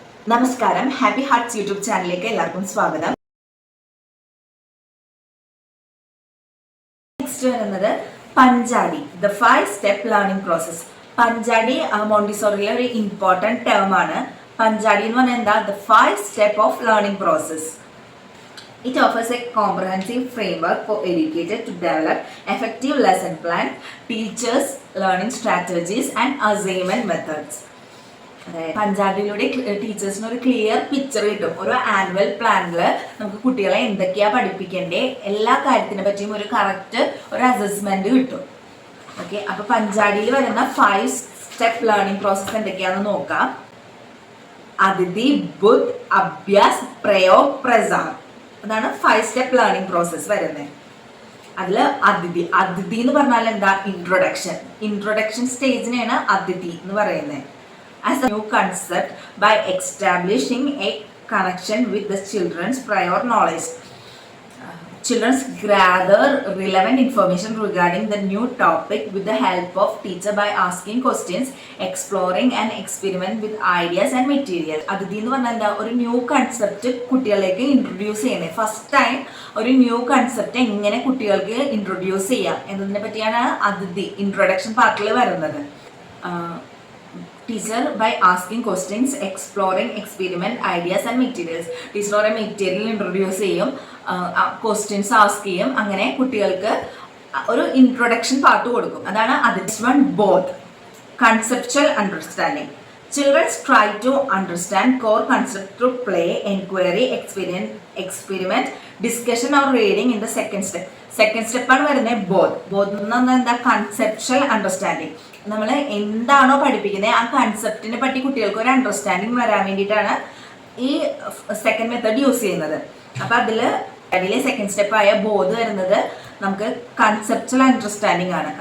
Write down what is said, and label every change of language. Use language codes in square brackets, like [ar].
[ml] നമസ്കാരം, happy hearts YouTube ചാനലിലേക്ക് എല്ലാവർക്കും സ്വാഗതം. നെക്സ്റ്റ് വരുന്നത് പഞ്ചാടി, [en] The 5 step learning process. [ml] പഞ്ചാടി മോണ്ടിസോറിയിലെ ഒരു ഇമ്പോർട്ടൻറ്റ് ടേം ആണ്. പഞ്ചാടി എന്ന് പറഞ്ഞാൽ എന്താ? [en] The 5 step of learning process. It offers a comprehensive framework for educators to develop effective lesson plan, teachers, learning strategies and assignment methods. [ml] പഞ്ചാബിലൂടെ ടീച്ചേഴ്സിന് ഒരു ക്ലിയർ പിക്ചർ കിട്ടും. ഒരു annual പ്ലാനിൽ നമുക്ക് കുട്ടികളെ എന്തൊക്കെയാ പഠിപ്പിക്കേണ്ടേ എല്ലാ കാര്യത്തിനെ പറ്റിയും ഒരു കറക്റ്റ് ഒരു അസസ്മെന്റ് കിട്ടും. ഓക്കെ, അപ്പൊ പഞ്ചാബിയിൽ വരുന്ന 5 സ്റ്റെപ്പ് ലേണിംഗ് പ്രോസസ് എന്തൊക്കെയാണെന്ന് നോക്കാം. അതിഥി, ബുദ്ധ്, അഭ്യാസ്, പ്രയോഗ്, പ്രസാർ. അതാണ് 5 സ്റ്റെപ്പ് ലേണിംഗ് പ്രോസസ് വരുന്നത്. അതിൽ അതിഥി എന്ന് പറഞ്ഞാൽ എന്താ? ഇൻട്രൊഡക്ഷൻ സ്റ്റേജിനെയാണ് അതിഥി എന്ന് പറയുന്നത്. [en] As a new concept by establishing a connection with the children's prior knowledge. Children gather relevant information regarding the new topic with the help of teacher by asking questions, exploring and experiment with ideas and materials. [ml] അതിഥി എന്ന് പറഞ്ഞാൽ എന്താ? ഒരു new concept കുട്ടികളിലേക്ക് introduce ചെയ്യുന്നത്. First time ഒരു new concept എങ്ങനെ കുട്ടികൾക്ക് ഇൻട്രൊഡ്യൂസ് ചെയ്യാം എന്നതിനെ പറ്റിയാണ് അതിഥി ഇൻട്രൊഡക്ഷൻ പാർട്ടിൽ വരുന്നത്. [en] Teacher by asking questions, exploring, experiment, ideas and materials. [ml] Teacher ഓരോ മെറ്റീരിയൽ ഇൻട്രൊഡ്യൂസ് ചെയ്യും, ക്വസ്റ്റ്യൻസ് ആസ്ക് ചെയ്യും, അങ്ങനെ കുട്ടികൾക്ക് ഒരു ഇൻട്രൊഡക്ഷൻ പാർട്ട് കൊടുക്കും. അതാണ് അതിഥി. [en] Bodh conceptual understanding. Children try to understand core concept through play, inquiry, experiment, discussion or reading in the second step. [ml] Second സ്റ്റെപ്പാണ് വരുന്നത് ബോത്ത് എന്ന് പറഞ്ഞാൽ എന്താ? Conceptual understanding. നമ്മൾ എന്താണോ പഠിപ്പിക്കുന്നത് ആ കൺസെപ്റ്റിനെ പറ്റി കുട്ടികൾക്ക് ഒരു അണ്ടർസ്റ്റാൻഡിങ് വരാൻ വേണ്ടിയിട്ടാണ് ഈ സെക്കൻഡ് മെത്തേഡ് യൂസ് ചെയ്യുന്നത്. അപ്പം അതിലെ സെക്കൻഡ് സ്റ്റെപ്പായ ബോധ് വരുന്നത് നമുക്ക് കൺസെപ്ച്വൽ അണ്ടർസ്റ്റാൻഡിങ് ആണ്.